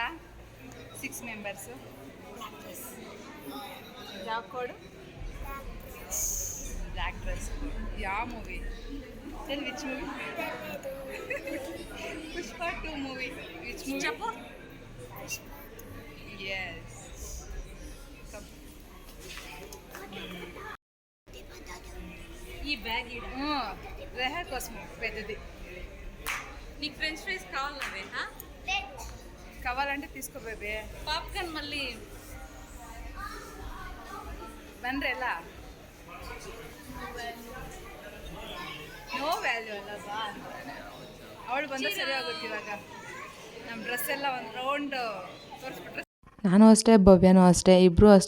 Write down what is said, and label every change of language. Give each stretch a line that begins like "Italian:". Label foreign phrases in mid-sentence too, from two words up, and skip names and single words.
English: 6 members. Job code. Black dress. Yeah, movie. Tell which movie? Pushpa 2 movie. Which movie? Chapo? Yes. Come.
Telugu: ఈ బ్యాగ్ Reha Cosmo. పెద్దది. నీకు
English: French fries
Telugu: కావాలా రేహా? కావాలంటే తీసుకో బేబీ. పాప్కార్న్ మళ్ళీ
Kannada: ಬಂದ್ರೆ ಎಲ್ಲ
English: no value
Kannada: ಅಲ್ಲ ಬಾ. ಅವಳು ಬಂದರೆ ಸರಿ ಆಗುತ್ತೆ. ಇವಾಗ ನಮ್ಮ ಡ್ರೆಸ್ ಎಲ್ಲ ಒಂದು ರೌಂಡ್ ತೋರಿಸ್ಬಿಟ್ರೆ. ನಾನು ಅಷ್ಟೇ, ಭವ್ಯನೂ ಅಷ್ಟೇ, ಇಬ್ಬರೂ ಅಷ್ಟೇ.